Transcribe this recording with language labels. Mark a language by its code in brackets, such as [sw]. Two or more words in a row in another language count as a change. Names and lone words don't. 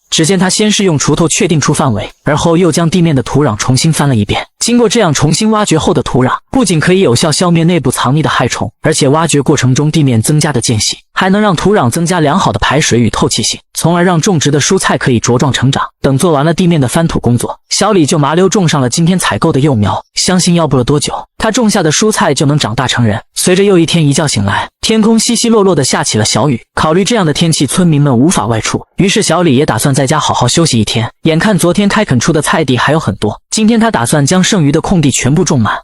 [zh] 只見他先是用鋤头確定出範圍，而後又將地面的土壤重新翻了一遍。經過這樣重新挖掘後的土壤，不僅可以有效消滅內部藏匿的害蟲，而且挖掘過程中地面增加的間隙，還能讓土壤增加良好的排水與透氣性，從而讓種植的蔬菜可以茁壯成長。等做完了地面的翻土工作，小李就麻溜種上了今天採購的幼苗。相信要不了多久，他種下的蔬菜就能長大成人。隨着又一天一覺醒來，天空稀稀落落的下起了小雨。考慮這樣的天氣村民們無法外出，於是小李也打算在家好好休息一天。眼看昨天開墾出的菜地還有很多，今天他打算將剩餘的空地全部種滿。